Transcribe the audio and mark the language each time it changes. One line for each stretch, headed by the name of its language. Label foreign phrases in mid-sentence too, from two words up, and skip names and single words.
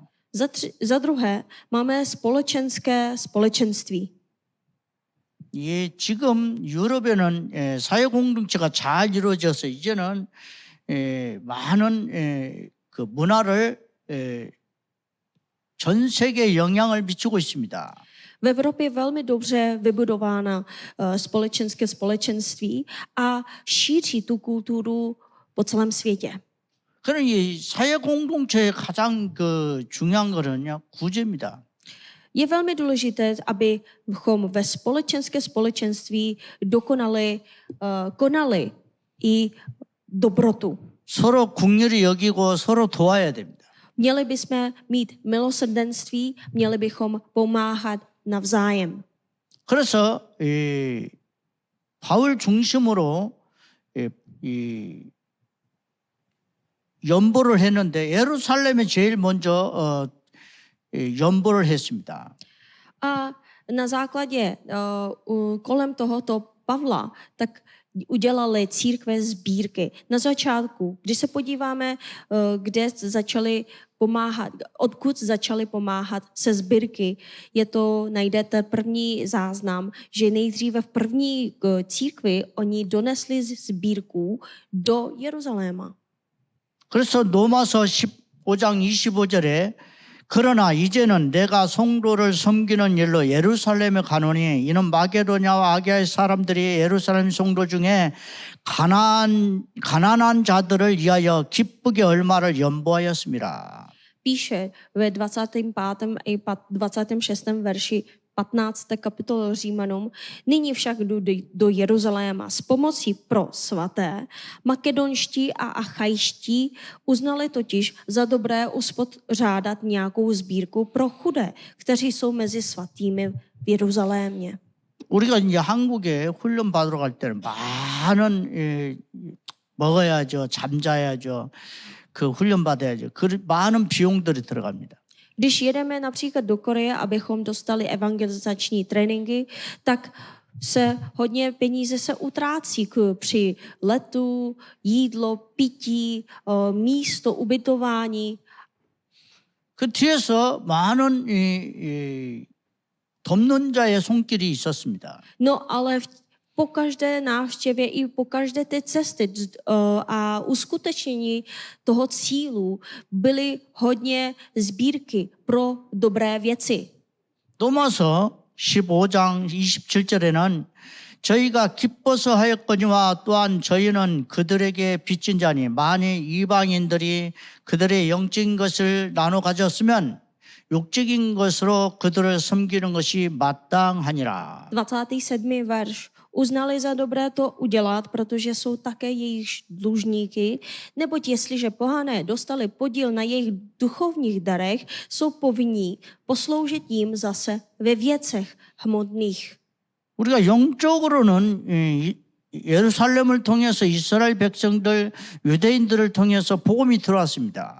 Czech: Za druhé máme společenské společenství.
Korean: 예, 지금 유럽에는 사회 공동체가 잘 이루어져서 이제는 많은 그 문화를 전 세계에 영향을 미치고 있습니다.
Czech: V Evropě je velmi dobře vybudována společenské společenství a šíří tu kulturu po celém světě.
Korean: 그런 이 사회 공동체의 가장 그 중요한 거는요, 구제입니다.
Czech: Je velmi důležité, abychom ve společenské společenství konali i dobrotu.
Korean: 서로 국률이 여기고 서로 도와야 됩니다.
Czech: Měli bychom mít milosrdenství, měli bychom pomáhat navzájem.
Korean: 그래서 바울 중심으로 연보를 했는데 예루살렘에 제일 먼저 연보를 했습니다.
Czech: A na základě kolem tohoto Pavla, tak udělali církve sbírky. Na začátku, když se podíváme, kde začali pomáhat, odkud začali pomáhat se sbírky, najdete první záznam, že nejdříve v první církvi oni donesli sbírku do Jeruzaléma.
Korean: 그래서 로마서 15장 25절에 그러나 이제는 내가 성도를 섬기는 일로 예루살렘에 가노니 이는 마게도냐와 아기아의 사람들이 예루살렘 성도 중에 가난한 자들을 위하여 기쁘게 얼마를 연보하였습니다.
Czech: Píše ve 25. i 26. verši 15. kapitolu Římanům, nyní však jdu do Jeruzaléma s pomocí pro svaté. Makedonští a achajští uznali totiž za dobré uspořádat nějakou sbírku pro chudé, kteří jsou mezi svatými v Jeruzalémě.
Korean: 우리가 이제 한국에 훈련 받으러 갈 때는 많은 먹어야죠, 잠자야죠, 그 훈련 받아야죠. 그 많은 비용들이 들어갑니다.
Czech: Když jedeme například do Koreje, abychom dostali evangelizační tréninky, tak se hodně peníze se utrácí při letu, jídlo, pití, místo, ubytování.
Korean: 그 뒤에서 많은 돕는 자의 손길이 있었습니다.
Czech: No ale po každé návštěvě i po každé té cesty a uskutečnění toho cílu byly hodně sbírky pro dobré věci.
Korean: 로마서 15장 27절에는 저희가 기뻐서 하였거니와 또한 저희는 그들에게 빚진 자니 만일 이방인들이 그들의 영적인 것을 나눠 가졌으면 육적인 것으로 그들을 섬기는 것이 마땅하니라.
Czech: 27. verš. Uznali za dobré to udělat, protože jsou také jejich dlužníky, neboť jestliže pohané dostali podíl na jejich duchovních darech, jsou povinní posloužit jim zase ve věcech hmotných.
Korean: 우리가 영적으로는 예루살렘을 통해서 이스라엘 백성들, 유대인들을 통해서 복음이 들어왔습니다.